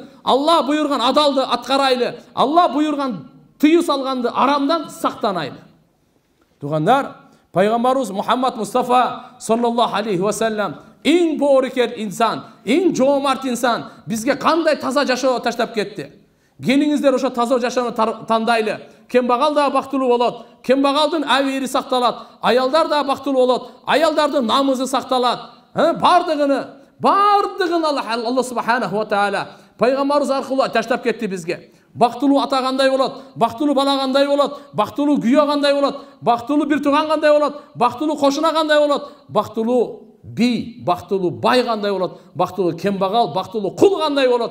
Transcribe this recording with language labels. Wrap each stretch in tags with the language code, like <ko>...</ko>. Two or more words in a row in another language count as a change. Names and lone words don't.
<ky>Аллах буйурган адалды аткаралы. Аллах буйурган тыюу салганды арамдан сактаналы. Туугандар, Пайгамбарыбыз Мухаммед Мустафа</ky> <ar>صلى الله عليه وسلم</ar> <ky>эң боорукер инсан, эң жоомарт инсан бизге кандай таза жашоо таштап кетти. Келиңиздер ошо таза жашоону тандайлы. Кембагал да бактылуу болот. Кембагалдын абийири сакталат. Аялдар да бактылуу болот. Аялдардын намызы сакталат. Бардыгын Алла</ky> <ar>سبحانه وتعالى</ar> <ky>пайгамбарыбыз аркылуу таштап кетти бизге. Бактылуу ата кандай болот, бактылуу бала кандай болот, бактылуу күйөө кандай болот, бактылуу бир тууган кандай болот, бактылуу кошуна кандай болот, бактылуу би, бактылуу бай кандай болот, бактылуу кембагал, бактылуу кул кандай болот.</ky>